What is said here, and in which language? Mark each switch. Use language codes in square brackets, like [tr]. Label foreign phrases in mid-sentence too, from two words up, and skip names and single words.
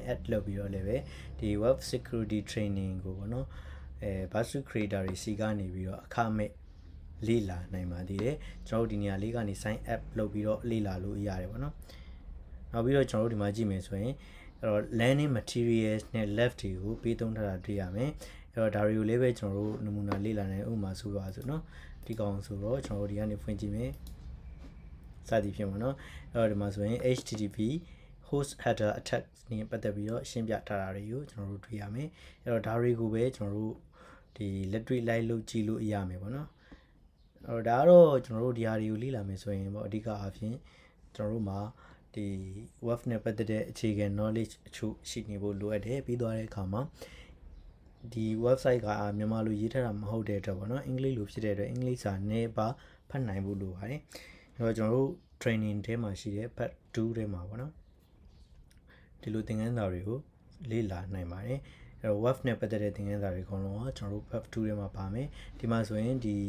[my] up လုပ်ပြီးတော့လည်းပဲဒီ Web Security Training ကိုပေါ့နော်Burp Creator တွေစီကနေပြီးတော့အခမဲ့လေ့လာနိုင်ပါသေးတယ်ကျွန်တော်တို့ဒီနေရာလေးကနေ [en] sign up [my] လုပ်ပြီးတော့လေ့လာလို့ရတယ်ပေါ့နော်နောက်ပြီးတော့ကျွန် တော်တို့ဒီမှာကြည့်မယ်ဆိုရင်အဲ့တော့ [en] learning materials [my] နဲ့ lab တွေကိုပေးသုံးထားတာတွေ့ရမယ်အဲ့တော့ဒါတွေကိုလည်းပဲကျွန်တော်တို့နမူနာလေ့လာနိုင်ဥပမာဆိုပါဆိုเนาะဒီကောင်ဆိုတော့ကျွန်တော်တို့ဒီကနေဖွင့်ကြည့်မယ်စသည်ဖြင့်ပေါ့နော်အဲ့တော့ဒီမှာဆိုရင် [en] HTTP host header attack [my] နဲ့ပတ်သက်ပြီးတော့ရှင်း ပြထားတာတွေကိုကျွန်တော်တို့တွေ့ရမယ်အဲ့တော့ဒါတွေကိုပဲကျွန်တော်တို့ဒီလက်တွေ့ လိုက်လုပ်ကြည့်လို့ရမယ်ပေါ့နော်အဲ့တော့ဒါကတော့ကျွန်တော်တို့ဒီဟာတွေကို လေ့လာမယ်ဆိုရင်ပေါ့အဓိကအားဖြင့်ကျွန်တော်တို့မှာဒီ web နဲ့ပတ်သက်တဲ့အခြေခံ knowledge အချို့ရှိနေဖို့လိုအပ်တယ်ပြီးသွားတဲ့အခါမှာဒီ website ကမြန်မာလိုရေးထားတာမဟုတ်တဲ့အတွက်ပေါ့နော်အင်္ဂလိပ်လိုဖြစ်တဲ့အတွက်အင်္ဂလိပ်စာနည်းပါဖတ်နိုင်ဖို့လိုပါတယ်အဲ့တော့ကျွန်တော်တို့ training ထဲမှာရှိတဲ့ part 2ထဲမှာပေါ့နော်ဒီလိုသင်ခန်းစာတွေကိုလေ့လာနိုင်ပါတယ်အဲ့တော့ web နဲ့ပတ်သက်တဲ့သင်ခန်းစာတွေအကုန်လုံးကကျွန်တော်တို့ part 2ထဲမှာပါမယ်ဒီမှာဆိုရင်ဒီ